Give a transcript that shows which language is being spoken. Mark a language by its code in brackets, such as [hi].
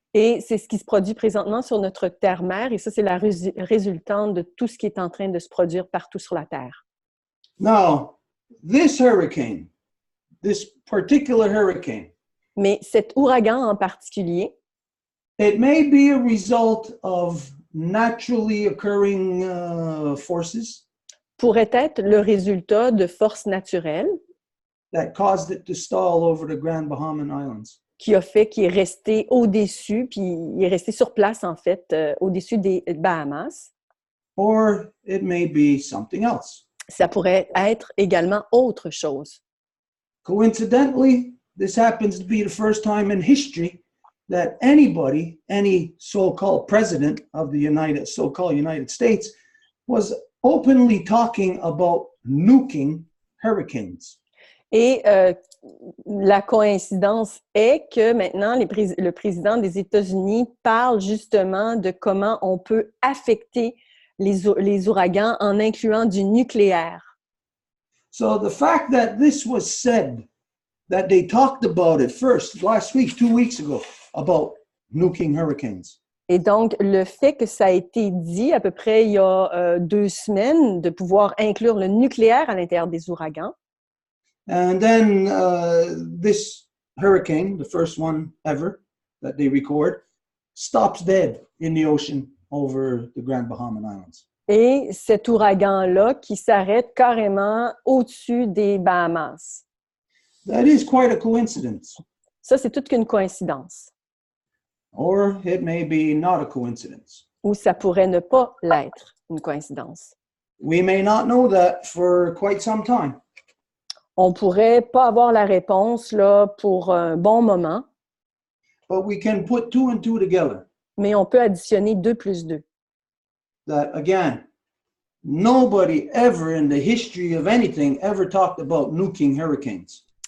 [fr] Et c'est ce qui se produit présentement sur notre terre-mère, et ça, c'est la résultante de tout ce qui est en train de se produire partout sur la Terre. [en] Now, this hurricane, this particular hurricane, [fr] Mais cet ouragan en particulier, [en] it may be a result of naturally occurring forces [fr] pourrait être le résultat de forces naturelles [en] that caused it to stall over the Grand Bahamian Islands. [fr] qui a fait qu'il est resté au-dessus, puis il est resté sur place, en fait, au-dessus des Bahamas. [en] Or it may be something else. [fr] Ça pourrait être également autre chose. [en] Coincidentally, this happens to be the first time in history that anybody, any so-called president of the so-called United States, was openly talking about nuking hurricanes. [fr] Et la coïncidence est que maintenant, le président des États-Unis parle justement de comment on peut affecter les ouragans en incluant du nucléaire. [en] So the fact that this was said, that they talked about it first last week, 2 weeks ago, about nuking hurricanes. [fr] Et donc, le fait que ça a été dit à peu près il y a 2 semaines, de pouvoir inclure le nucléaire à l'intérieur des ouragans. [en] And then this hurricane, the first one ever that they record, stops dead in the ocean over the Grand Bahamian Islands. [fr] Et cet ouragan-là qui s'arrête carrément au-dessus des Bahamas. [en] That is quite a coincidence. [fr] Ça, c'est toute qu'une coïncidence. [en] Or it may be not a coincidence. [fr] Ou ça pourrait ne pas l'être, une coïncidence. [en] We may not know that for quite some time. [fr] On pourrait pas avoir la réponse là, pour un bon moment, [en] But we can put 2 and 2 together. [fr] mais on peut additionner 2 plus 2. [en] That again, nobody ever in the history of anything ever talked about nuking hurricanes.